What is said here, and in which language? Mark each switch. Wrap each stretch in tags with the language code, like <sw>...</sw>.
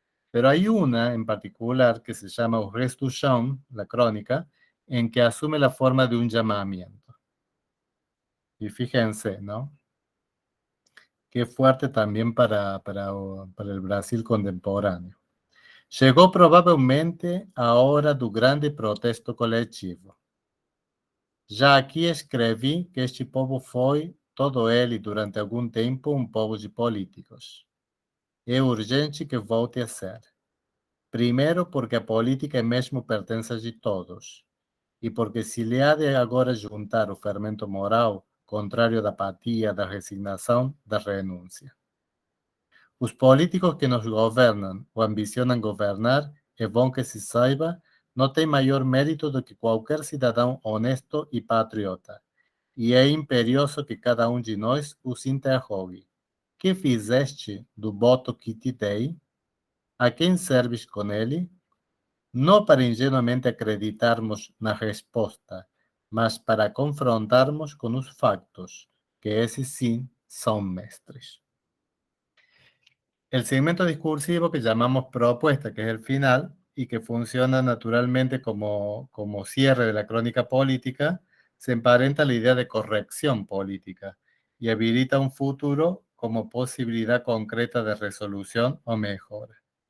<es>Pero hay una en particular que se llama Res du Champ, la crónica, en que asume la forma de un llamamiento. Y fíjense, ¿no? Qué fuerte también para el Brasil contemporáneo.</es> <pt>Chegou provavelmente a hora do grande protesto coletivo. Já aqui escrevi que este povo foi, todo ele, durante algum tempo, um povo de políticos. É urgente que volte a ser. Primeiro, porque a política mesmo pertence de todos, e porque se lhe há de agora juntar o fermento moral, contrário da apatia, da resignação, da renúncia. Os políticos que nos governam ou ambicionam governar, é bom que se saiba, não têm maior mérito do que qualquer cidadão honesto e patriota, e é imperioso que cada um de nós os interrogue. Que fizeste do voto que te dei? A quem serves com ele? Não para ingenuamente acreditarmos na resposta, mas para confrontarmos com os factos, que esses sim são mestres.</pt> <es>El segmento discursivo que llamamos propuesta, que es el final, y que funciona naturalmente como cierre de la crónica política, se emparenta a la idea de corrección política y habilita un futuro como posibilidad concreta de resolución o mejora.</es>